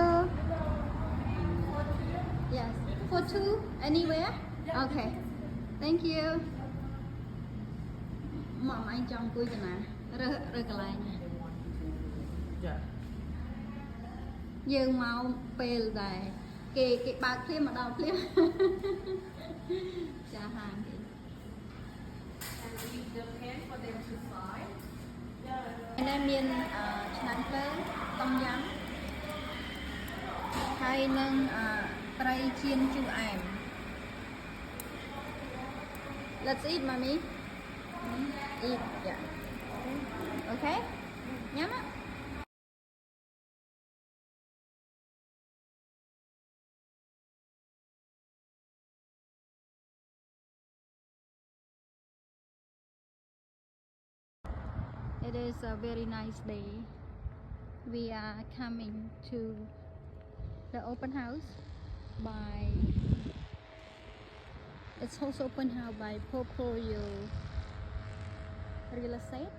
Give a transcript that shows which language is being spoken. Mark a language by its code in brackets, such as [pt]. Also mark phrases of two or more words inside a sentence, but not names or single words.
[en] Yes for two anywhere Okay Thank you [km] មកអញចង់អង្គុយកណារើកន្លែងចាយើងមកពេលដែរគេបើកភ្លាមមកដល់ភ្លាមចាហាងគេ [en] And leave the pan for them to fry. [km] នេះមានឆ្នាំងភ្លើងต้มយำ ហើយនឹងត្រីចៀនជូរអែម [en] Let's eat mommy eat yeah Okay ញ៉ាំ It is a very nice day. We are coming to the open house by it's also open house by Popoyo Real Estate.